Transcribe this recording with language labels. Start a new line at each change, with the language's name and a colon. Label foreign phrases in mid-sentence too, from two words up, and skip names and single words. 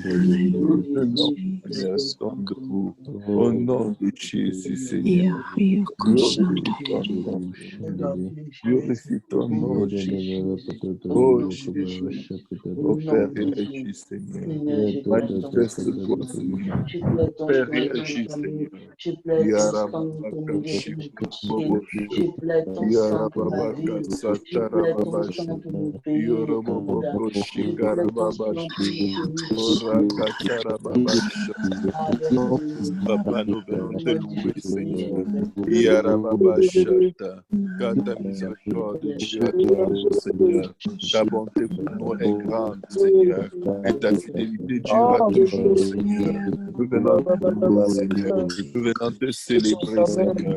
French: Nous nous tenons, Seigneur, restons debout. Au nom de Jésus, Seigneur. Glorifie ton nom, Seigneur. Glorifie ton nom, Jésus. Oh Jésus, oh Père, réagis, Seigneur. Manifeste-toi, Seigneur. Père, réagis, Seigneur. Yarababaka, Shikoboboshe. Yarababaka, Satarababashe. Yoroboboko, Shikarababashe. Orakatarababashe. Papa, nous venons te louer, Seigneur. Yarababashata. Car ta miséricorde, Dieu, est grande, Seigneur. Ta bonté pour nous est grande, Seigneur. Et ta fidélité durera toujours, Seigneur. Nous venons te louer, Seigneur. Nous venons te célébrer, Seigneur.